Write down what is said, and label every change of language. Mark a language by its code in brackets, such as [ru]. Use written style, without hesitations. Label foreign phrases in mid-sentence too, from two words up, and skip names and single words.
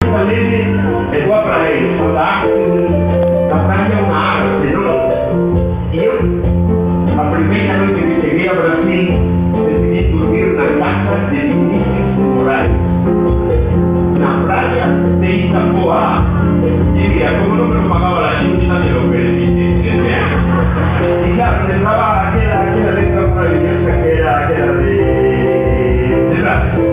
[it] lì e qua prego, la Francia è un'arte, no? Io, [es] la primera noche que llegué a Brasil, decidí dormir en una casa de Vinicius de Moraes, una playa de Itapoá. Y mira, como no me lo pagaba la Junta, me lo perdí. Y claro, me entraba aquella letra maravillosa que era de Brasil.